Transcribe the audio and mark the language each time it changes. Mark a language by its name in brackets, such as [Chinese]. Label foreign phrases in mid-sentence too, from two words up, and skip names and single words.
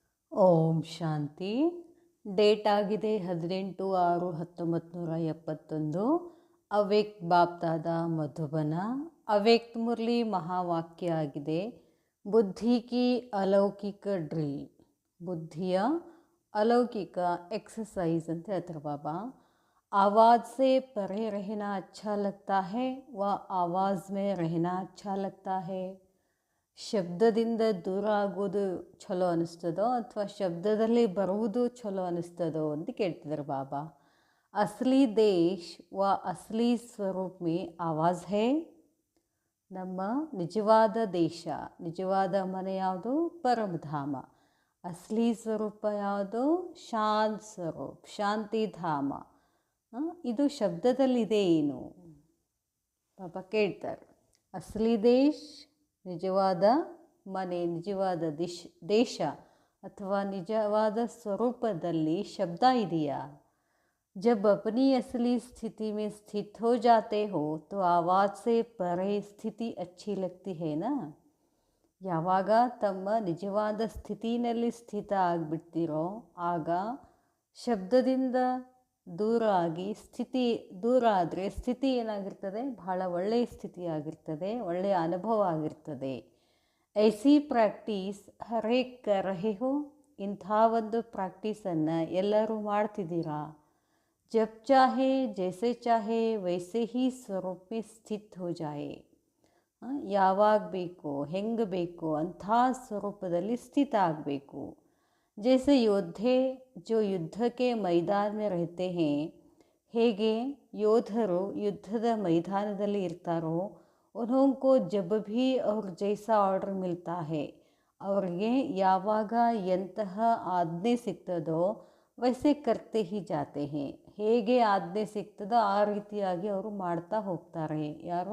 [Kannada] ಓಂ ಶಾಂತಿ. ಡೇಟ್ ಆಗಿದೆ 18/6/1971. ಅವ್ಯಕ್ತ ಬಾಪ್ದಾದ ಮಧುಬನ. ಅವ್ಯಕ್ತ ಮುರಳಿ ಮಹಾವಾಕ್ಯ ಆಗಿದೆ, [Hindi] बुद्धि की अलौकिक ड्रिल. [Kannada] ಬುದ್ಧಿಯ ಅಲೌಕಿಕ ಎಕ್ಸಸೈಸ್ ಅಂತ ಹೇಳ್ತಾರೆ ಬಾಬಾ. [Hindi] आवाज़ से परे रहना अच्छा लगता है व आवाज़ में रहना अच्छा लगता है. [Kannada] ಶಬ್ದದಿಂದ ದೂರ ಆಗೋದು ಚಲೋ ಅನ್ನಿಸ್ತದೋ ಅಥವಾ ಶಬ್ದದಲ್ಲಿ ಬರುವುದು ಚಲೋ ಅನ್ನಿಸ್ತದೋ ಅಂತ ಕೇಳ್ತಿದ್ದಾರೆ ಬಾಬಾ. [Hindi] असली देश व असली स्वरूप में आवाज़ है. [Kannada] ನಮ್ಮ ನಿಜವಾದ ದೇಶ, ನಿಜವಾದ ಮನೆ ಯಾವುದು? ಪರಮಧಾಮ. ಅಸಲಿ ಸ್ವರೂಪ ಯಾವುದು? ಶಾಂತ ಸ್ವರೂಪ, ಶಾಂತಿಧಾಮ. ಇದು ಶಬ್ದದಲ್ಲಿದೆ ಏನು? ಬಾಬಾ ಕೇಳ್ತಾರೆ. [Hindi] असली देश, [Kannada] ನಿಜವಾದ ಮನೆ, ನಿಜವಾದ ದೇಶ ಅಥವಾ ನಿಜವಾದ ಸ್ವರೂಪದಲ್ಲಿ ಶಬ್ದ ಇದೆಯಾ? [Hindi] जब अपनी असली स्थिति में स्थित हो जाते हो तो आवाज़ से परे स्थिति अच्छी लगती है ना. [Kannada] ಯಾವಾಗ ತಮ್ಮ ನಿಜವಾದ ಸ್ಥಿತಿನಲ್ಲಿ ಸ್ಥಿತ ಆಗಿಬಿಡ್ತೀರೋ ಆಗ ಶಬ್ದದಿಂದ ದೂರ ಆಗಿ ಸ್ಥಿತಿ ದೂರ ಆದರೆ ಸ್ಥಿತಿ ಏನಾಗಿರ್ತದೆ? ಬಹಳ ಒಳ್ಳೆಯ ಸ್ಥಿತಿ ಆಗಿರ್ತದೆ, ಒಳ್ಳೆಯ ಅನುಭವ ಆಗಿರ್ತದೆ. [Hindi] ऐसी प्रैक्टिस हरेक कर रहे हो. [Kannada] ಇಂಥ ಒಂದು ಪ್ರಾಕ್ಟೀಸನ್ನು ಎಲ್ಲರೂ ಮಾಡ್ತಿದ್ದೀರಾ? [Hindi] जब चाहे जैसे चाहे वैसे ही स्वरूप में स्थित हो जाए. [Kannada] ಯಾವಾಗ ಬೇಕೋ ಹೆಂಗೆ ಬೇಕೋ ಅಂಥ ಸ್ವರೂಪದಲ್ಲಿ ಸ್ಥಿತ ಆಗಬೇಕು. [Hindi] जैसे योद्धे जो युद्ध के मैदान में रहते हैं, [Kannada] ಹೇಗೆ ಯೋಧರು ಯುದ್ಧದ ಮೈದಾನದಲ್ಲಿ ಇರ್ತಾರೋ, [Hindi] उन्होंको जब भी और जैसा ऑर्डर मिलता है, [Kannada] ಅವ್ರಿಗೆ ಯಾವಾಗ ಎಂತಹ ಆಜ್ಞೆ ಸಿಗ್ತದೋ [Hindi] वैसे करते ही जाते हैं, [Kannada] ಹೇಗೆ ಆಜ್ಞೆ ಸಿಗ್ತದೋ ಆ ರೀತಿಯಾಗಿ ಅವರು ಮಾಡ್ತಾ ಹೋಗ್ತಾರೆ. ಯಾರು?